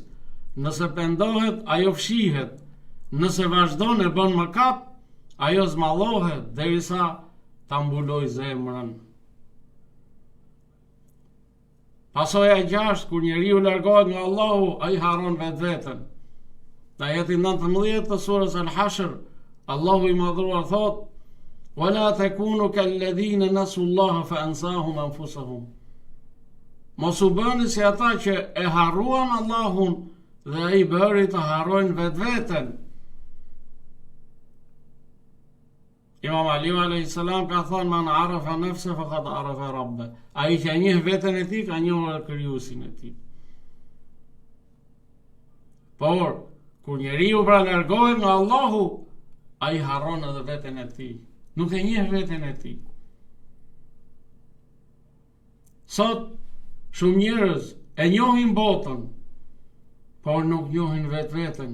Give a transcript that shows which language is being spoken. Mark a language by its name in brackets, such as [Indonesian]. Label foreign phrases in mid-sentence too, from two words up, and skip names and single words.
[Albanian] Nëse pendohet, ajo fshihet. Nëse vazhdon e bën mëkat, ajo zmallohet derisa ta mbuloj zemrën. Pasoja e 6, kur njeriu largohet nga Allahu, ai harron vetveten. Në ajetin 19 të surës Al-Hashr, Allahu i madhruar thot: [Arabic] "ولا تكونوا كالذين نسوا الله فأنساهم أنفسهم." [Albanian] Mos u bëni si ata që e harruan Allahun dhe ai bëri të harrojnë vetveten. Imam Ali a.s. ka thënë: [Arabic] "من عرف نفسه فقد عرف ربه." [Albanian] Ai që njeh veten e tij, ka njohur krijuesin e tij. Por kur njeriu pra largohet nga Allahu, ai harron edhe veten e tij. Nuk e njeh veten e tij. Sot shumë njerëz e njohin botën, por nuk njohin vetveten.